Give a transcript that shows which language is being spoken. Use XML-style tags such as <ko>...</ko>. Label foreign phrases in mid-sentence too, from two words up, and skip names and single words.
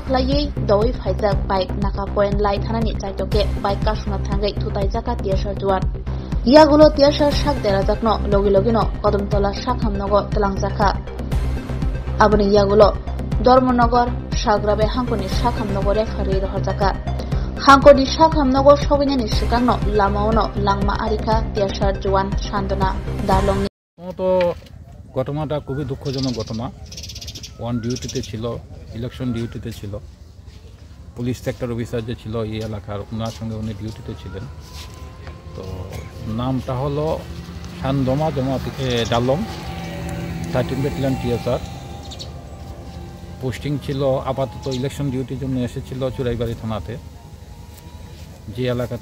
<trp>khlai doi phaijak bike naka point lai thanani chaitoke bike kasuna thangai thutai jaka tiasa juan yagulo tiasa shak dera jakno logi logino kodamtola shakhamnogo telangjaka aboni yagulo Dormonagar Shagrabe Hankoni Shakhamnogore khari rohjaka Hankoni Shakhamnogo shobinani sikangno lamaono langma arika tiasa juan Shandona Darlong</trp> <bn>তো ঘটনাটা খুবই দুঃখজনক ঘটনা ওয়ান ডিউটিতে ছিল</bn> <en>election duty</en> <bn>ছিল</bn> <en>police sector officer</en> <bn>যে ছিল এই এলাকার ওনার সঙ্গে উনি ডিউটিতে ছিলেন তো নামটা হলো শানদমা ডালং 13</bn> <en>battalion TSR posting</en> <bn>ছিল আপাতত</bn> <en>election duty</en> <bn>জন্য এসেছিল চুরাইবাড়ি থানাতে যে এলাকাতে</bn>